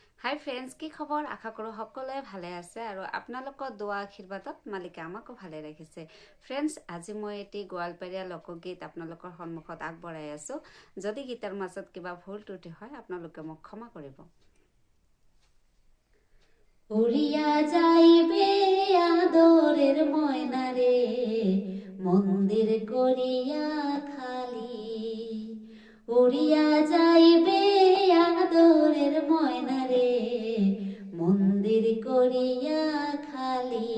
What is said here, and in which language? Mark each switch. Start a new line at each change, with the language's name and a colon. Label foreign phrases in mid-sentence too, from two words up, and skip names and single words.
English: Hi friends,
Assamese: কি খবৰ? আশা কৰোঁ সকলোৱে ভালে আছে আৰু আপোনালোকৰ দোৱা আশীৰ্বাদত মালিকে আমাকো ভালে ৰাখিছে। ফ্ৰেণ্ডছ, আজি মই এটি গোৱালপাৰীয়া লোকগীত আপোনালোকৰ সন্মুখত আগবঢ়াই আছোঁ। যদি গীতৰ মাজত কিবা ভুল ত্ৰুটি হয় আপোনালোকে মোক ক্ষমা কৰিব।
Rangpuri: উড়িয়া যাইবে আদরের ময়নারে, মন্দির করিয়া খালি। উড়িয়া যাইবে আদরের ময়নারে, মন্দির করিয়া খালি।